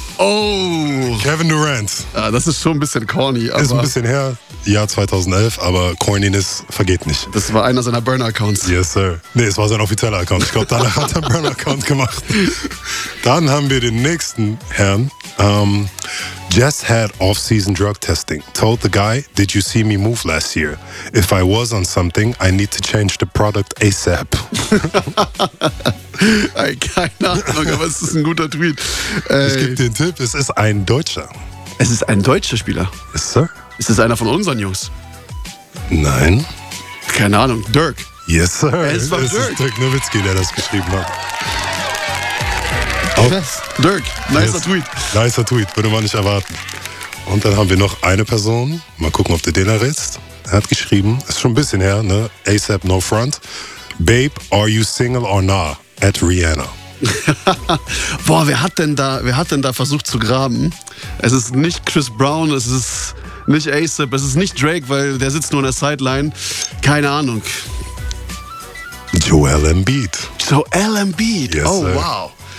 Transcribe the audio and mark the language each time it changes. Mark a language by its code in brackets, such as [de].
[de] Oh. Kevin Durant. Ja, das ist schon ein bisschen corny. Aber ist ein bisschen her, Jahr 2011, aber Corniness vergeht nicht. Das war einer seiner Burner-Accounts. [en] Yes, sir. [de] Nee, es war sein offizieller Account. Ich glaube, danach hat er einen Burner-Account gemacht. Dann haben wir den nächsten Herrn. [en] Just had off-season drug testing. Told the guy, did you see me move last year? If I was on something, I need to change the product ASAP. [de] Ey, keine Ahnung, aber es ist ein guter Tweet. Ey. Ich gebe dir einen Tipp, es ist ein Deutscher. Es ist ein deutscher Spieler? [en] Yes, sir. [de] Ist es einer von unseren Jungs? Nein. Keine Ahnung, Dirk. [en] Yes, sir. [de] Es war Dirk. Es ist Dirk Nowitzki, der das geschrieben hat. Oh. Dirk, nicer Tweet. Nicer Tweet, würde man nicht erwarten. Und dann haben wir noch eine Person. Mal gucken, ob du den errätst. Er hat geschrieben, ist schon ein bisschen her, ne? [en] ASAP, no front. Babe, are you single or nah? At Rihanna. [de] Boah, wer hat denn da versucht zu graben? Es ist nicht Chris Brown, es ist nicht ASAP, es ist nicht Drake, weil der sitzt nur in der Sideline. Keine Ahnung. Joel Embiid. [en] Yes, oh, sir. Wow.